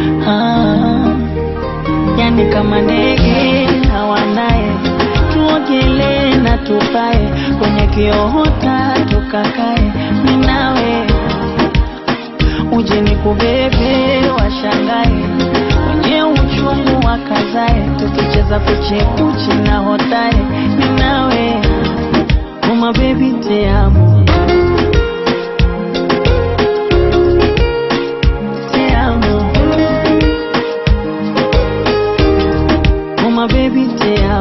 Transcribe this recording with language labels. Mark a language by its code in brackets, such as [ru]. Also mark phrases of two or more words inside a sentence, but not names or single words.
[sw] yani kama ndege hawanaye, tuogelee na tupae kwenye kiota tukakae minawe, uje nikubebe washangae, wenye uchungu wakazae, tukicheza kuchekuchi na hotae minawe [en] oh my baby [es] te amo, te amo [en] oh my baby [sw] te